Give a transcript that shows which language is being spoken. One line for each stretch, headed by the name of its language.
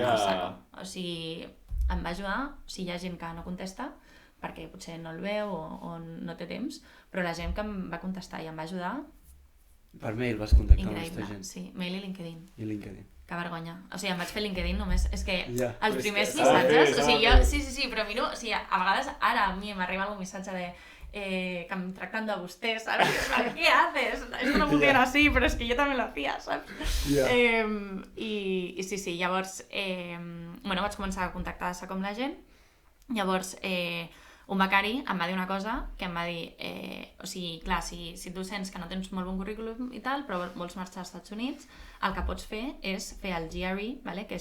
Catalan: a saco. O sigui, em va ajudar, o sigui, hi ha gent que no contesta, perquè potser no el veu o no té temps, però la gent que em va contestar i em va ajudar... Per mail vas contactar amb aquesta gent? Sí, mail i LinkedIn. Que vergonya. O sigui, em vaig fer LinkedIn només, és que els primers missatges, o sigui, jo, sí, però miro, o sigui, a vegades ara a mi m'arriba algun missatge de que em tracten de vostè, ¿sabes?
Spanish: ¿Qué haces? Esto no funciona así, pero es que yo también lo hacía, ¿sabes?
Catalan: I sí, llavors, bueno, vaig començar a contactar de com la gent, llavors un becari em va dir una cosa que em va dir, o sigui, clar, si tu sents que no tens molt bon currículum i tal, però vols marxar als Estats Units, el que pots fer és fer el GRE, vale?